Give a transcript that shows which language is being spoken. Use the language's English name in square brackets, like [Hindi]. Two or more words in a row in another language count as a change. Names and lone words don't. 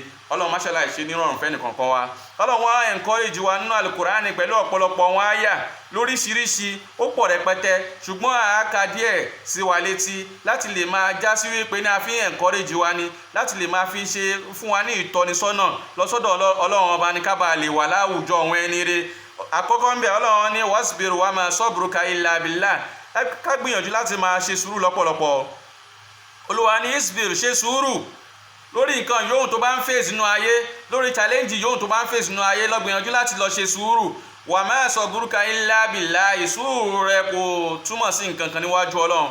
[Yoruba] Ọlọ́run má ṣàlàyé ṣe nírọ̀rùn fẹ́ nìkankan wa. Ọlọ́run wá encourage wa nínú Al-Qur'ani pẹ̀lú ọ̀pọ̀lọpọ̀ àwọn àyà lóríṣiríṣi, ó pọ̀ rẹpẹtẹ, ṣùgbọ́n àáka díẹ̀ sí wa létí láti lè máa já sí wípé ní a fi encourage wa ni, láti lè máa fi ṣe fún wa ní ìtọ́nisọ́nà lọ́sọ́dọ̀ Ọlọ́run ọba ní ká bá lè wà láwùjọ àwọn ẹni ire. Àkọ́kọ́ ń bẹ Ọlọ́run ní [Arabic] واصبر وما صبرك إلا بالله, [Yoruba] ká gbìyànjú láti máa ṣe sùúrù lọ́pọ̀lọpọ̀. Olúwa ní isbir, ṣe sùúrù lórí nǹkan yóò tó bá ń face nínú ayé, lórí challenge yóò tó bá ń face nínú ayé, lọ gbìyànjú láti lọ ṣe sùúrù. [Arabic] وما صبرك إلا بالله, [Yoruba] sùúrù rẹ kò túmọ̀ sí nǹkan kan níwájú Ọlọ́run.